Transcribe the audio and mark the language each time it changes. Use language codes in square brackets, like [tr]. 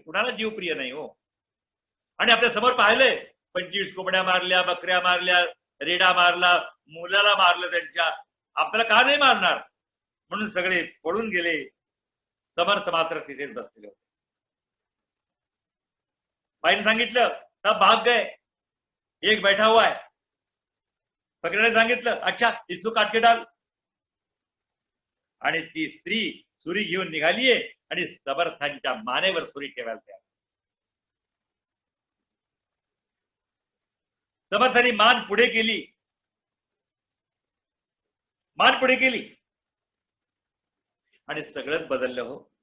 [mr] कुणाला जीव प्रिय नाही हो. आणि आपल्या समोर पाहिलंय 25 कोंबड्या मारल्या, बकऱ्या मारल्या, रेडा मारला, मुलाला मारलं त्यांच्या. आपल्याला का नाही मारणार म्हणून सगळे पळून गेले. समर्थ मात्र तिथेच बसलेले होते. बाईने सांगितलं [hi] सब भाग गए, एक बैठा हुआ है. [mr] फकीराने सांगितलं [hi] अच्छा इसको काट के डाल. [mr] आणि ती स्त्री सुरी घेऊन निघालीये आणि समर्थांच्या मानेवर सुरी ठेवायला तयार. समर्थांनी मान पुढे केली, मान पुढे केली आणि सगळंच बदललं हो.